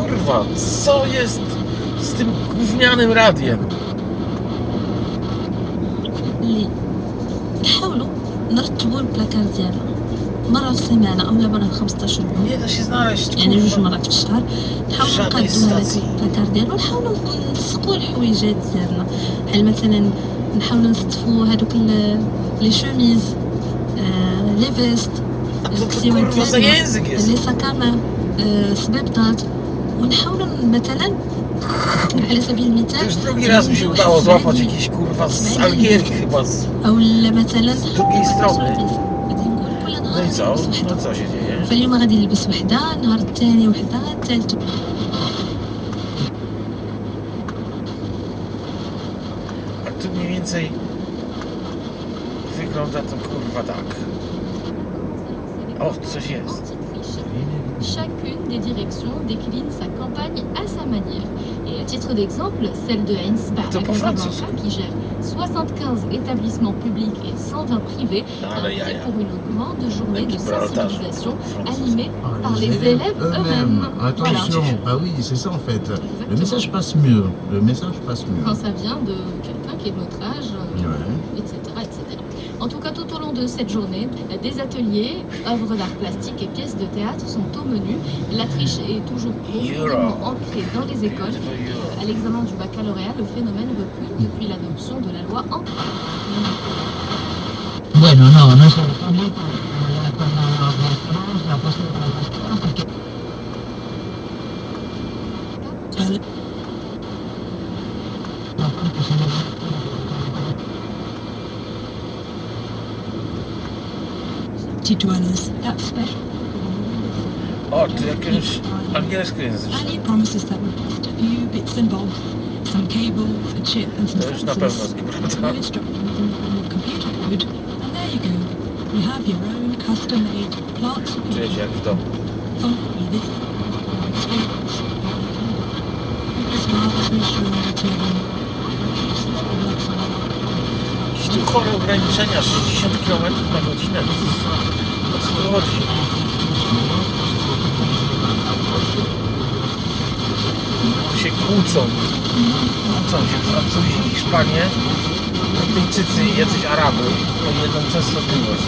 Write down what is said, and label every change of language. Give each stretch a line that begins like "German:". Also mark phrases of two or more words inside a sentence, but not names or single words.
Polish: kurwa, co jest z tym gównianym radiem?
Arabic: نحاولوا نرتبوا البلاكار ديالنا مرة في السيمانة أو مرة في 15 يوم.
Polish: Nie da się znaleźć,
Arabic: يعني
Polish: kurwa.
Arabic: 2 مرات في الشهر نحاولوا
Polish: żadnej
Arabic: نقادو هذاك
Polish: stacji.
Arabic: البلاكار ديالنا ونحاولوا نسقوا الحويجات ديالنا بحال مثلا نحاولوا نستفوا هذوك
French: les chemises les vestes
Arabic: الكسيوات
Polish: kurwa za język jest?
French: les sacs à main
Arabic: صبيبطات ونحاولوا مثلا على سبيل المثال
Polish: Już drugi raz mi się udało złapać jakiś kurwa z Algierii chyba z...
Arabic: أو مثلا
Polish: z drugiej strony.
Arabic: غادي نقول كل
Polish: No
Arabic: نهار
Polish: i co?
Arabic: نلبس
Polish: No
Arabic: وحدة.
Polish: co się dzieje?
Arabic: فاليوم غادي نلبس وحدة النهار الثاني وحدة الثالث
Polish: A tu mniej więcej wygląda to kurwa tak. O, coś jest.
French: Chacune des directions décline sa campagne à sa manière. Et à titre d'exemple, celle de Heinz
Polish: To po
French: Casablanca,
Polish: francusku.
French: qui gère 75 établissements publics et 120 privés,
Polish: Ale
French: a opté
Polish: jaja.
French: pour une grande journée de
Polish: Gibraltar.
French: sensibilisation
Polish: Francis.
French: animée par les élèves eux-mêmes. Attention, Voilà. ah oui, c'est ça en fait. Le Exactement. message passe mieux. Le message passe mieux. Quand ça vient de quelqu'un qui est de notre âge, Ouais. etc., etc. En tout cas, tout au long de cette journée, des ateliers, œuvres d'art plastique et pièces de théâtre sont au menu. La triche est toujours profondément ancrée dans les écoles. À l'examen du baccalauréat, le phénomène recule depuis l'adoption de la loi en...
Spanish: Bueno, no es el cambio con la puesta de la porque
English: dwellers. That's special.
Polish: O, tu jakieś angielskojęzyczne.
English: And it promises that with just a few bits and bobs, some cables, a chip and some
Polish: To już na pewno z
English: sensors,
Polish: Gibraltaru.
English: no instructions and your computer code, and there you go. You have your own custom-made plant
Polish: Czuję się jak w domu.
English: funky this experience. Smart, reassuring,
Polish: Jakieś tu chore ograniczenia, 60 km na godzinę. O co tu chodzi? Tu się kłócą. Kłócą się Francuzi, Hiszpanie, Brytyjczycy i jacyś Araby o jedną częstotliwość.